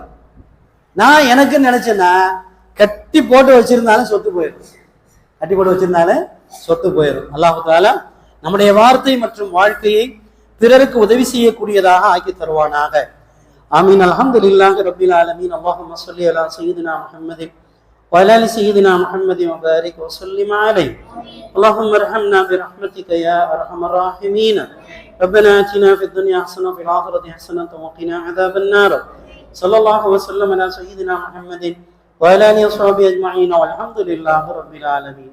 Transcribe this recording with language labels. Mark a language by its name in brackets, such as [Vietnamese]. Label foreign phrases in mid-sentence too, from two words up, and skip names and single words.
[Tamil] நான் எனக்கு நினைச்சேன்னா கட்டி போட்டு வச்சிருந்தாலும் சொத்து போயிடும். [Arabic] الله تعالى [Tamil] நம்முடைய வார்த்தை மற்றும் வாழ்க்கையை பிறருக்கு உதவி செய்யக்கூடியதாக ஆக்கி தருவானாக. [Arabic] آمين. الحمد لله رب العالمين. اللهم صل على سيدنا محمد وعلى آل سيدنا محمد وبارك وسلم عليه. اللهم ارحمنا برحمتك يا أرحم الراحمين. ربنا آتنا في الدنيا حسنة وفي الآخرة حسنة وقنا عذاب النار. صلى الله وسلم على سيدنا محمد وعلى آله وصحبه أجمعين والحمد لله رب العالمين.